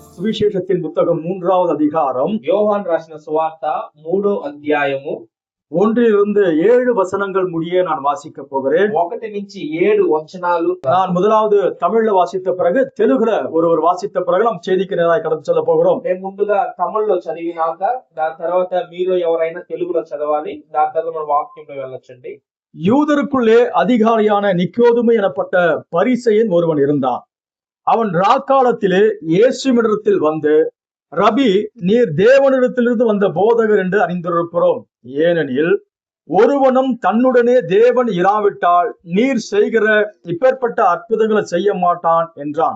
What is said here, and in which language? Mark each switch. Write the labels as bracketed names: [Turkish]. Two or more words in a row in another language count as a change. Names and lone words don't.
[Tamil] சுவிசேஷத்தின் புத்தகம் 3வது அதிகாரம் [Telugu] యోహాను రాసిన సువార్త 3వ అధ్యాయము [Tamil] 1 7 வசனங்கள் முடிய நான் வாசிக்க போகிறேன். [Telugu] 1 నుంచి 7 వచనాలు. [Tamil] நான் முதலாவது தமிழ்ல வாசித்த பிறகு தெலுங்குல ஒருவர் வாசித்த பிறகு நாம் செய்திக்கு நேராக கடந்து செல்ல போகிறோம். [Telugu] నేను ముందుగా తమిళ్లో చదివినాక దాని తర్వాత మీరు ఎవరైనా తెలుగులో చదవాలి. దాని తర్వాత మనం వాక్యంలో వెళ్ళొచ్చండి. [Tamil] யூதருக்குள்ளே அதிகாரியான நிக்கோதுமை எனப்பட்ட பரிசேயன் ஒருவன் இருந்தான். அவன் ராக்காலத்திலே இயேசுவினிடத்தில் வந்து, ரபி, நீர் தேவனிடத்திலிருந்து வந்த போதகர் என்று அறிந்திருக்கிறோம். ஏனெனில் ஒருவனும் தன்னுடனே தேவன் இராவிட்டால் நீர் செய்கிற இப்பேற்பட்ட அற்புதங்களை செய்ய மாட்டான் என்றான்.